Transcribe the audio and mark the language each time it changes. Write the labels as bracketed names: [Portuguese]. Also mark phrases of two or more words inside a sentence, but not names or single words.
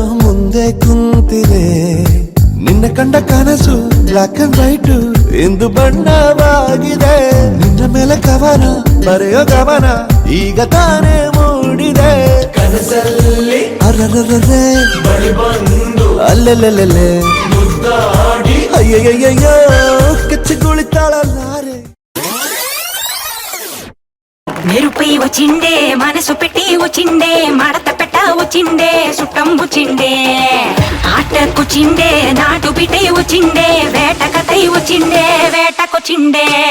[Kannada] ಮುಂದೆ ಕುಂತಿದೆ ನಿನ್ನ ಕಂಡ ಕನಸು [English] black and white [Kannada] ಇಂದು ಬಣ್ಣವಾಗಿದೆ ನಿನ್ನ ಮೇಲೆ ಕವನ ಬರೆಯೋ ಗಮನ ಈಗ ತಾನೇ ಮೂಡಿದೆ ಕನಸಲ್ಲಿ ಅರರರರೆ ಅಲ್ಲೆಲ್ಲೆಲ್ಲೆ ಅಯ್ಯಯ್ಯಯ್ಯೋ ಕಚ್ಚಿಗುಳಿತಾಳಲ್ಲಾರೆ [Telugu] మెరుపై వచ్చిండే మనసు పెట్టి వచ్చిండే మడత పెట్ట వచ్చిండే సుట్టం వచ్చిండే ఆటకొచ్చిండే నాటు బిడ్డై వచ్చిండే వేట కథై వచ్చిండే వేటకొచ్చిండే